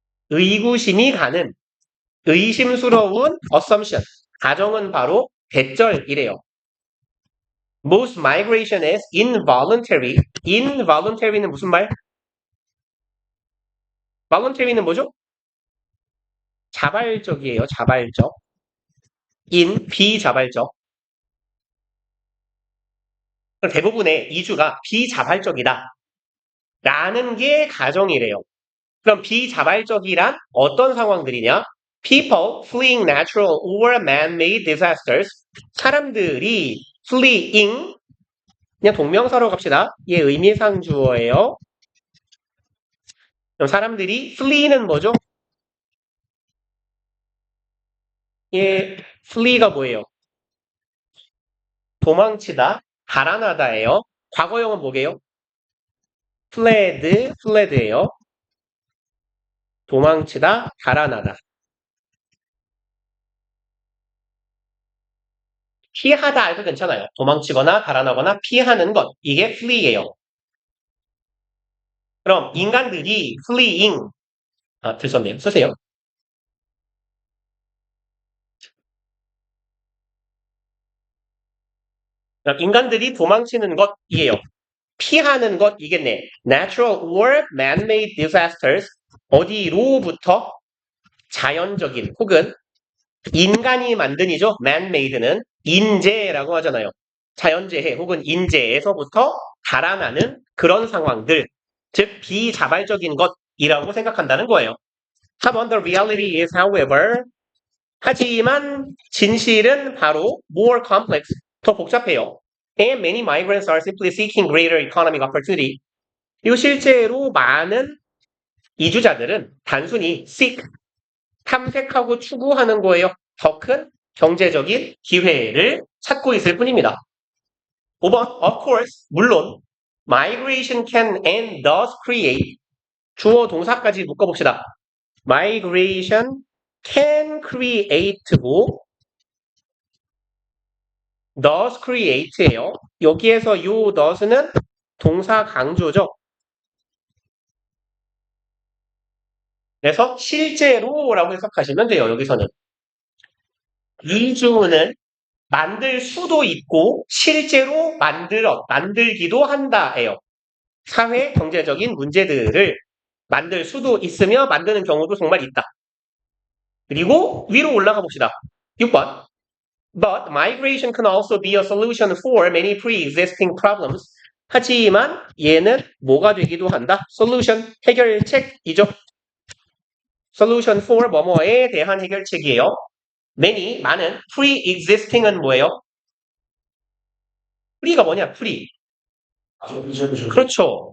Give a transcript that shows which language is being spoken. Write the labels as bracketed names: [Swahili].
[Korean] 의구심이 가는, 의심스러운 assumption, 가정은 바로 대절이래요. [English] Most migration is involuntary. [Korean] involuntary는 무슨 말? voluntary는 뭐죠? 자발적이에요. 자발적. 비자발적. 대부분의 이주가 비자발적이다. 라는 게 가정이래요. 그럼 비자발적이란 어떤 상황들이냐? [English] People fleeing natural or man-made disasters. [Korean] 사람들이 fleeing 그냥 동명사로 갑시다. 얘 의미상 주어예요. 그럼 사람들이 flee는 뭐죠? 얘 flee가 뭐예요? 도망치다, 달아나다예요. 과거형은 뭐게요? fled예요. 도망치다, 달아나다. 피하다 해도 괜찮아요. 도망치거나 달아나거나 피하는 것. 이게 flee예요. 그럼 인간들이 fleeing 들었네요. 쓰세요. 그럼 인간들이 도망치는 것이에요. 피하는 것이겠네. [English] Natural or man-made disasters. [Korean] 어디로부터? 자연적인 혹은 인간이 만든이죠. man-made는 인재라고 하잖아요. 자연재해 혹은 인재에서부터 달아나는 그런 상황들. 즉 비자발적인 것이라고 생각한다는 거예요. 4번 The reality is however 하지만 진실은 바로 more complex, 더 복잡해요. [English] And many migrants are simply seeking greater economic opportunity. [Korean] 그리고 실제로 많은 이주자들은 단순히 seek, 탐색하고 추구하는 거예요. 더 큰 경제적인 기회를 찾고 있을 뿐입니다. [English] 5번, of course, 물론 migration can and does create 주어 동사까지 묶어봅시다. migration can create고 does create예요. [Korean] 여기에서 요 does는 동사 강조죠. 그래서 실제로라고 해석하시면 돼요. 여기서는 이주는 만들 수도 있고 실제로 만들기도 한다예요. 사회 경제적인 문제들을 만들 수도 있으며 만드는 경우도 정말 있다. 그리고 위로 올라가 봅시다. 6번. [English] But migration can also be a solution for many pre-existing problems. [Korean] 하지만 얘는 뭐가 되기도 한다? solution, 해결책이죠. solution for 뭐뭐에 대한 해결책이에요. many, 많은, pre-existing은 뭐예요? pre가 뭐냐? pre. 그렇죠.